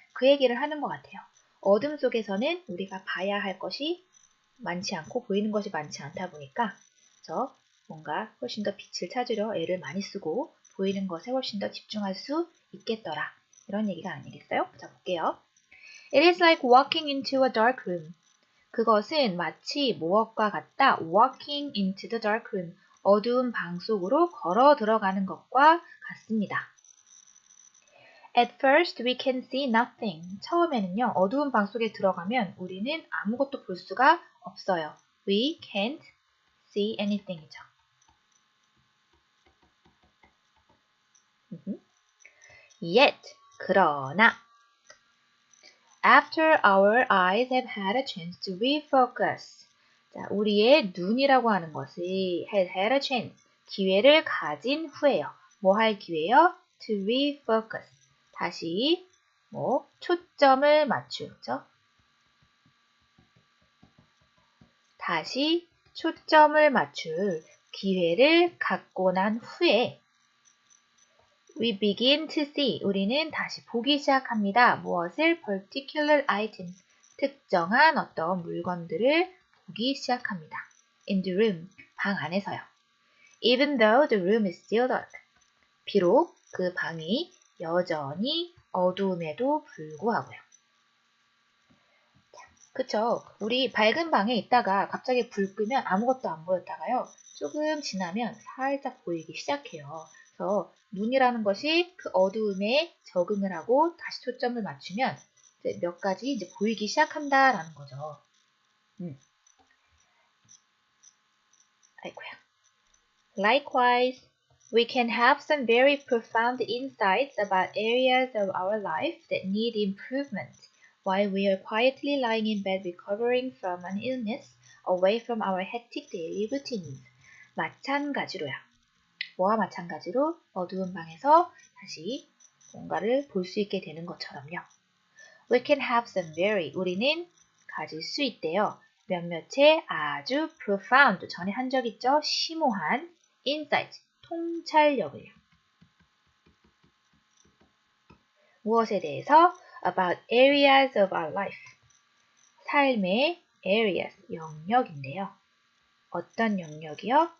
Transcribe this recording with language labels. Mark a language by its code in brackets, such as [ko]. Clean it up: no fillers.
[ko] 그 얘기를 하는 것 같아요. 어둠 속에서는 우리가 봐야 할 것이 많지 않고 보이는 것이 많지 않다 보니까 뭔가 훨씬 더 빛을 찾으려 애를 많이 쓰고 보이는 것에 훨씬 더 집중할 수 있겠더라. 이런 얘기가 아니겠어요? 자, 볼게요. [en] It is like walking into a dark room. [ko] 그것은 마치 무엇과 같다. [en] Walking into the dark room. [ko] 어두운 방 속으로 걸어 들어가는 것과 같습니다. [en] At first we can see nothing. [ko] 처음에는요. 어두운 방 속에 들어가면 우리는 아무것도 볼 수가 없어요. [en] We can't see anything이죠. Yet, [ko] 그러나 [en] After our eyes have had a chance to refocus. [ko] 자, 우리의 눈이라고 하는 것이 [en] has had a chance, [ko] 기회를 가진 후에요. 뭐 할 기회요? [en] To refocus. [ko] 다시 초점을 맞추죠. 다시 초점을 맞출 기회를 갖고 난 후에 [en] We begin to see. [ko] 우리는 다시 보기 시작합니다. 무엇을? [en] Particular items. [ko] 특정한 어떤 물건들을 보기 시작합니다. [en] In the room. [ko] 방 안에서요. [en] Even though the room is still dark. [ko] 비록 그 방이 여전히 어두움에도 불구하고요. 그쵸? 우리 밝은 방에 있다가 갑자기 불 끄면 아무것도 안 보였다가요. 조금 지나면 살짝 보이기 시작해요. 그래서 눈이라는 것이 그 어두움에 적응을 하고 다시 초점을 맞추면 이제 몇 가지 이제 보이기 시작한다라는 거죠. 아이고야. [en] Likewise, we can have some very profound insights about areas of our life that need improvement while we are quietly lying in bed recovering from an illness away from our hectic daily routines. [ko] 마찬가지로요. 뭐와 마찬가지로 어두운 방에서 다시 뭔가를 볼 수 있게 되는 것처럼요. [en] We can have some very, [ko] 우리는 가질 수 있대요. 몇몇의 아주 profound, 전에 한 적 있죠? 심오한 insight, 통찰력을요. 무엇에 대해서? [en] About areas of our life. [ko] 삶의 areas, 영역인데요. 어떤 영역이요?